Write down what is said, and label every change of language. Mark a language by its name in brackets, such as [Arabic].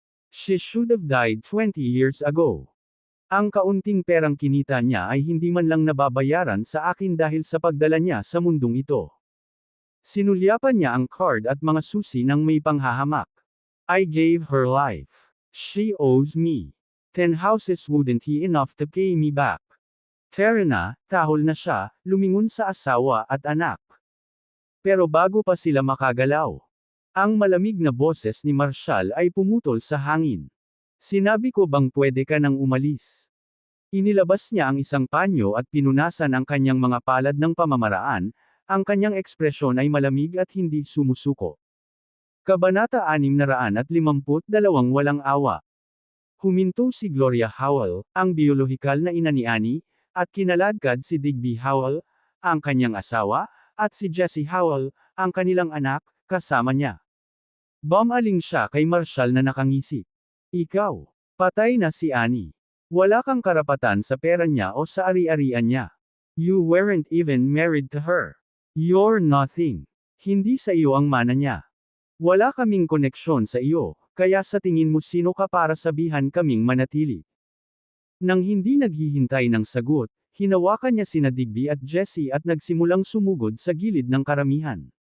[English] She should have died 20 years ago. [Filipino] Ang kaunting perang kinita niya ay hindi man lang nababayaran sa akin dahil sa pagdala niya sa mundong ito. Sinulyapan niya ang card at mga susi ng may panghahamak. [English] I gave her life. She owes me. 10 houses wouldn't he enough to pay me back. [Filipino] Tara na, tahol na siya, lumingon sa asawa at anak. Pero bago pa sila makagalaw, ang malamig na boses ni Marshall ay pumutol sa hangin. Sinabi ko bang pwede ka nang umalis? Inilabas niya ang isang panyo at pinunasan ang kanyang mga palad ng pamamaraan, ang kanyang ekspresyon ay malamig at hindi sumusuko. Kabanata 652 Walang awa. Huminto si Gloria Howell, ang biolohikal na ina ni Annie, at kinaladkad si Digby Howell, ang kanyang asawa, at si Jessie Howell, ang kanilang anak, kasama niya. Bumaling siya kay Marshall na nakangisi. Ikaw, patay na si Annie. Wala kang karapatan sa pera niya o sa ari-arian niya. [English] You weren't even married to her. You're nothing. [Filipino] Hindi sa iyo ang mana niya. Wala kaming koneksyon sa iyo, kaya sa tingin mo sino ka para sabihan kaming manatili? Nang hindi naghihintay ng sagot, hinawakan niya sina Digby at Jessie at nagsimulang sumugod sa gilid ng karamihan.